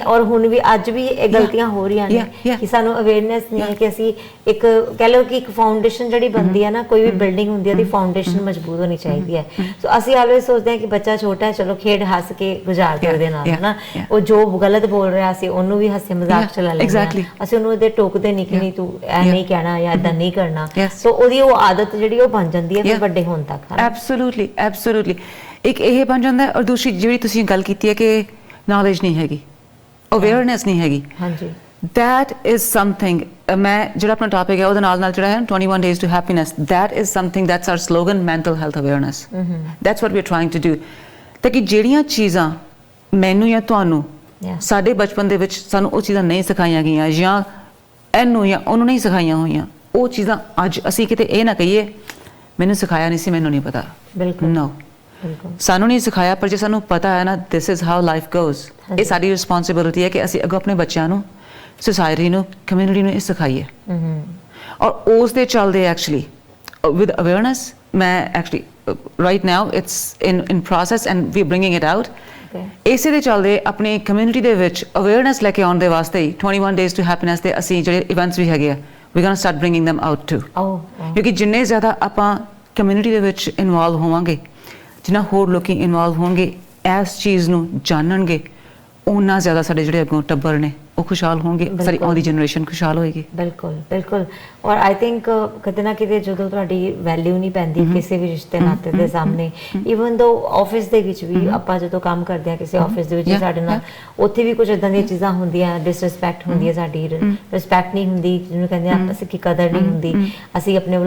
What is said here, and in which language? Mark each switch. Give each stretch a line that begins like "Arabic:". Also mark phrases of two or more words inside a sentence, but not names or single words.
Punjabi: ਔਰ ਹੁਣ ਵੀ ਅੱਜ ਵੀ ਇਹ ਗਲਤੀਆਂ ਹੋ ਰਹੀਆਂ ਨੇ ਕਿ ਸਾਨੂੰ ਅਵੇਅਰਨੈਸ ਨਹੀਂ ਹੈ ਕਿ ਅਸੀਂ ਇੱਕ ਕਹਿ ਲਓ ਕਿ ਇੱਕ ਫਾਊਂਡੇਸ਼ਨ ਜਿਹੜੀ ਬਣਦੀ ਹੈ ਨਾ ਕੋਈ ਵੀ ਬਿਲਡਿੰਗ ਹੁੰਦੀ ਹੈ ਦੀ ਫਾਊਂਡੇਸ਼ਨ ਮਜ਼ਬੂਤ ਹੋਣੀ ਚਾਹੀਦੀ ਹੈ ਸੋ ਅਸੀਂ ਆਲਵੇਜ਼ ਸੋਚਦੇ ਹਾਂ ਕਿ ਬੱਚਾ ਛੋਟਾ ਹੈ ਚਲੋ ਖੇਡ ਹੱਸ ਕੇ ਗੁਜ਼ਾਰ ਦਿਓ ਉਹਦੇ ਨਾਲ ਹਨਾ ਉਹ ਜੋ ਗਲਤ ਬੋਲ ਰਿਹਾ ਸੀ ਉਹਨੂੰ ਵੀ ਹਾਸੇ ਮਜ਼ਾਕ ਚ ਲੈ ਲੈਂਦੇ ਹਾਂ ਅਸੀਂ ਉਹਨੂੰ ਇਹਦੇ ਟੋਕਦੇ ਨਹੀਂ ਕਿ ਨਹੀਂ ਤੂੰ ਐ ਨਹੀਂ ਕਹਿਣਾ ਜਾਂ ਏਦਾਂ ਨਹੀਂ ਕਰਨਾ ਸੋ ਉਹਦੀ ਉਹ ਆਦਤ ਜਿਹੜੀ ਉਹ ਬਣ ਜਾਂਦੀ ਹੈ ਫਿਰ ਵੱਡੇ ਹੋਣ ਤੱਕ ਐਬਸੋਲੂਟਲੀ ਇੱਕ ਇਹ ਬਣ ਜਾਂਦਾ ਔਰ ਦੂਸਰੀ ਜਿਹੜੀ ਤੁਸੀਂ ਗੱਲ ਕੀਤੀ ਹੈ ਕਿ ਨੌਲੇਜ ਨਹੀਂ ਹੈਗੀ ਅਵੇਅਰਨੈਸ ਨਹੀਂ ਹੈਗੀ ਹਾਂਜੀ
English: that is something
Punjabi: ਮੈਂ ਜਿਹੜਾ ਆਪਣਾ ਟੌਪਿਕ ਹੈ ਉਹਦੇ ਨਾਲ ਜਿਹੜਾ ਹੈ
English: 21 days to happiness that is something that's our slogan mental health awareness that's what we're trying to do
Punjabi: ਤਾਂ ਕਿ ਜਿਹੜੀਆਂ ਚੀਜ਼ਾਂ ਮੈਨੂੰ ਜਾਂ ਤੁਹਾਨੂੰ ਸਾਡੇ ਬਚਪਨ ਦੇ ਵਿੱਚ ਸਾਨੂੰ ਉਹ ਚੀਜ਼ਾਂ ਨਹੀਂ ਸਿਖਾਈਆਂ ਗਈਆਂ ਜਾਂ ਇਹਨੂੰ ਜਾਂ ਉਹਨੂੰ ਨਹੀਂ ਸਿਖਾਈਆਂ ਹੋਈਆਂ ਉਹ ਚੀਜ਼ਾਂ ਅੱਜ ਅਸੀਂ ਕਿਤੇ ਇਹ ਨਾ ਕਹੀਏ ਮੈਨੂੰ ਸਿਖਾਇਆ ਨਹੀਂ ਸੀ ਮੈਨੂੰ ਨਹੀਂ ਪਤਾ ਬਿਲਕੁਲ ਨੋ ਸਾਨੂੰ ਨਹੀਂ ਸਿਖਾਇਆ ਪਰ ਜੇ ਸਾਨੂੰ ਪਤਾ ਹੈ ਨਾ
English: this is how life goes
Punjabi: ਇਹ ਸਾਡੀ ਰਿਸਪੌਂਸਿਬਿਲਿਟੀ ਹੈ ਕਿ ਅਸੀਂ ਅੱਗੋਂ ਆਪਣੇ ਬੱਚਿਆਂ ਨੂੰ ਸੋਸਾਇਟੀ ਨੂੰ ਕਮਿਊਨਿਟੀ ਨੂੰ ਇਹ ਸਿਖਾਈਏ ਔਰ ਉਸ ਦੇ ਚੱਲਦੇ
English: actually with awareness
Punjabi: ਮੈਂ
English: actually right now it's in process and we're bringing it out
Punjabi: ਇਸੇ ਦੇ ਚੱਲਦੇ ਆਪਣੀ ਕਮਿਊਨਿਟੀ ਦੇ ਵਿੱਚ ਅਵੇਅਰਨੈਸ ਲੈ ਕੇ ਆਉਣ ਦੇ ਵਾਸਤੇ ਹੀ
English: 21 days to happiness
Punjabi: ਦੇ ਅਸੀਂ ਜਿਹੜੇ ਇਵੈਂਟਸ ਵੀ ਹੈਗੇ ਆ
English: we're going to start bringing them out too
Punjabi: ਕਿਉਂਕਿ ਜਿੰਨੇ ਜ਼ਿਆਦਾ ਆਪਾਂ ਕਮਿਊਨਿਟੀ ਦੇ ਵਿੱਚ ਇਨਵੋਲਵ ਹੋਵਾਂਗੇ ਜਿੰਨਾ ਹੋਰ ਲੋਕੀ ਇਨਵੋਲਵ ਹੋਣਗੇ ਇਸ ਚੀਜ਼ ਨੂੰ ਜਾਣਨਗੇ ਉਹਨਾਂ ਜ਼ਿਆਦਾ ਸਾਡੇ ਜਿਹੜੇ ਅੱਗੋਂ ਟੱਬਰ ਨੇ ਉਹ ਖੁਸ਼ਹਾਲ ਹੋਣਗੇ ਸਾਡੀ ਆਉਂਦੀ ਜਨਰੇਸ਼ਨ ਖੁਸ਼ਹਾਲ ਹੋਏਗੀ ਬਿਲਕੁਲ ਔਰ
English: I think
Punjabi: ਕਿਤੇ ਨਾ ਕਿਤੇ ਜਦੋਂ ਤੁਹਾਡੀ ਵੈਲਿਊ ਨਹੀਂ ਪੈਂਦੀ ਕਿਸੇ ਵੀ ਰਿਸ਼ਤੇ ਨਾਤੇ ਦੇ ਸਾਹਮਣੇ
English: even though
Punjabi: ਆਫਿਸ ਦੇ ਵਿੱਚ ਵੀ ਆਪਾਂ ਜਦੋਂ ਕੰਮ ਕਰਦੇ ਹਾਂ ਕਿਸੇ ਆਫਿਸ ਦੇ ਵਿੱਚ ਸਾਡੇ ਨਾਲ ਉੱਥੇ ਵੀ ਕੁਝ ਇਦਾਂ ਦੀਆਂ ਚੀਜ਼ਾਂ ਹੁੰਦੀਆਂ ਡਿਸਰਿਸਪੈਕਟ ਹੁੰਦੀ ਹੈ ਸਾਡੀ ਰਿਸਪੈਕਟ ਨਹੀਂ ਹੁੰਦੀ ਜਿਹਨੂੰ ਕਹਿੰਦੇ ਆ ਅਸੀਂ ਕੀ ਕਦਰ ਨਹੀਂ ਹੁੰਦੀ ਅਸੀਂ ਆਪਣੇ ਵੱਲੋਂ